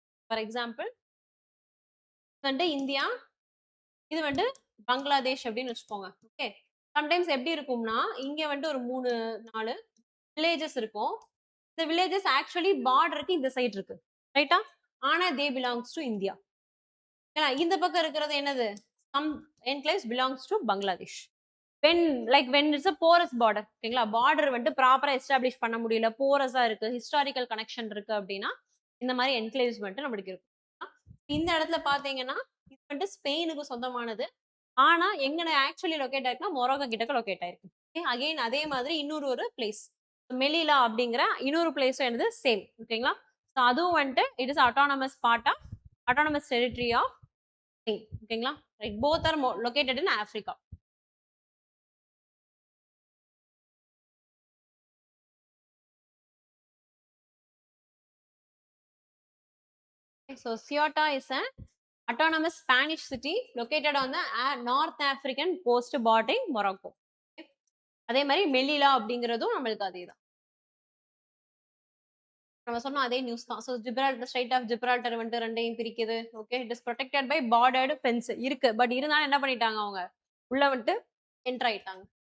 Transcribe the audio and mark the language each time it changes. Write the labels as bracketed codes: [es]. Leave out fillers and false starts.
[ta] For example வந்துட்டு India, இது வந்துட்டு பங்களாதேஷ் அப்படின்னு வச்சுக்கோங்க. ஓகே, சம்டைம்ஸ் எப்படி இருக்கும்னா இங்க வந்துட்டு ஒரு 3-4 வில்லேஜஸ் இருக்கும். இந்த வில்லேஜஸ் ஆக்சுவலி பார்டருக்கு இந்த சைடு இருக்கு, ரைட்டா? [en] ஆனா they belongs to India. [ta] இந்த பக்கம் இருக்கிறது என்னது, [en] some enclaves belongs to Bangladesh. when it's a porous border. [ta] ஓகேங்களா, பார்டர் வந்துட்டு ப்ராப்பரா எஸ்டாப்ளிஷ் பண்ண முடியல, போரஸா இருக்கு, ஹிஸ்டாரிக்கல் கனெக்ஷன் இருக்கு அப்படின்னா இந்த மாதிரி என்க்ளேவ்ஸ் வந்துட்டு நம்மளுக்கு இருக்கும். இந்த இடத்துல பாத்தீங்கன்னா இது வந்துட்டு ஸ்பெயினுக்கு சொந்தமானது, ஆனா எங்க ஆக்சுவலி லொகேட் ஆயிருக்குன்னா மொரோக்கோ கிட்டக்க லொகேட் ஆயிருக்கு. அகைன் அதே மாதிரி இன்னொரு பிளேஸ் மெலிலா அப்படிங்கிற இன்னொரு பிளேஸும் என்னது சேம். ஓகேங்களா, ஸோ அதுவும் வந்துட்டு [en] It is autonomous part of autonomous territory of Spain. [ta] ஓகேங்களா, right? [en] Both are located in Africa. So Ceuta is an autonomous Spanish city located on the North African coast bordering Morocco. [ta] அதே மாதிரி Melilla அப்படிங்கிறதும் நம்மளுக்கு அதே தான், நம்ம சொன்னோம் அதே நியூஸ் தான். So Gibraltar, straight of Gibraltar வந்துட்டு ரெண்டையும் பிரிக்குது. Okay, [en] it is protected by bordered fence [ta] இருக்கு, பட் இருந்தாலும் என்ன பண்ணிட்டாங்க, அவங்க உள்ள வந்துட்டு என்டர் ஆயிட்டாங்க.